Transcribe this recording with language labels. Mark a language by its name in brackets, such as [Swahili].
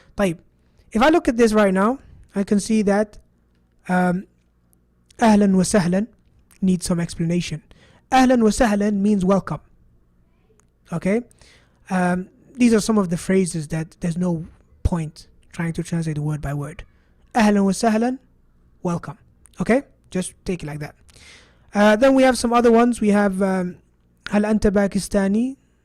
[English] طيب, if I look at this right now, I can see that [Arabic] أهلا وسهلا [English] needs some explanation. [Arabic] أهلا وسهلا [English] means welcome. Okay, these are some of the phrases that there's no point trying to translate the word by word. [Arabic] أهلا وسهلا, welcome. [English] Okay, just take it like that. Then we have some other ones. We have [Arabic] هل أنت باكستاني?